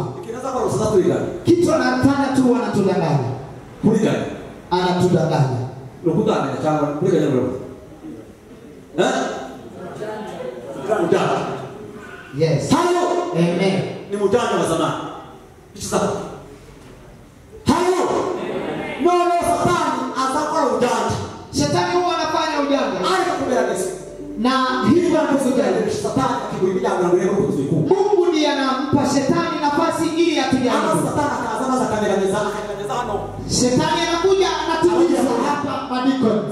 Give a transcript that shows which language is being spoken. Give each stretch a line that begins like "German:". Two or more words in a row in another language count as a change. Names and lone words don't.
Swahili: Kitu anafanya tu anatudanganya. Anatudanganya. Yes. Amen. Ni mjanja wa zamani. No, Satani azakora ujanja. Shetani huwa anafanya ujanja. Na hivyo anafanya Satani akikuibia angalau Mungu ndiye anampa Shetani nafasi ili atujaribu. Shetani anakuja anatuliza hapa maandiko.